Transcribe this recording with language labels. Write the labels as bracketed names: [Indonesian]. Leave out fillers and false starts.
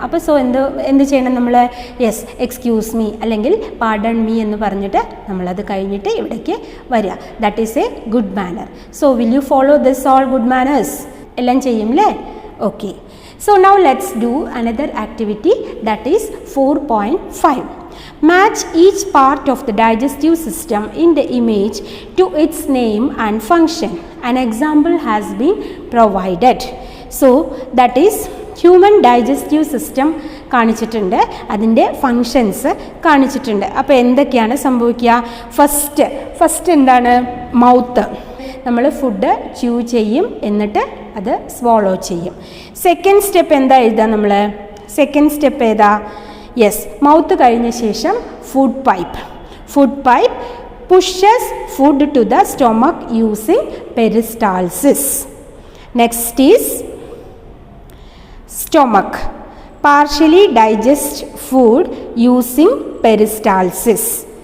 [Malayalam] അപ്പോൾ എന്ത് ചെയ്യണം നമ്മൾ? യെസ്, എക്സ്ക്യൂസ് മീ അല്ലെങ്കിൽ പാർഡൺ മീ എന്ന് പറഞ്ഞിട്ട് നമ്മളത് കഴിഞ്ഞിട്ട് ഇവിടേക്ക് വരിക. [English] That is a good manner. So will you follow this all good manners? [Malayalam] എല്ലാം ചെയ്യും അല്ലേ? [English] Okay. So now let's do another activity, that is 4.5. Match each part of the digestive system in the image to its name and function. An example has been provided. So that is [Malayalam] human digestive system കാണിച്ചിട്ടുണ്ട്, അതിൻ്റെ functions കാണിച്ചിട്ടുണ്ട്. അപ്പോൾ എന്തൊക്കെയാണ് സംഭവിക്കുക? First എന്താണ്? Mouth. നമ്മൾ food chew ചെയ്യും, എന്നിട്ട് അത് swallow ചെയ്യും. സെക്കൻഡ് സ്റ്റെപ്പ് എന്താ എഴുതുക നമ്മൾ? സെക്കൻഡ് സ്റ്റെപ്പ് ഏതാ? [English] yes, [Malayalam] മൗത്ത് കഴിഞ്ഞ ശേഷം [English] Food pipe pushes food to the stomach using peristalsis. Next is stomach partially digest food using peristalsis.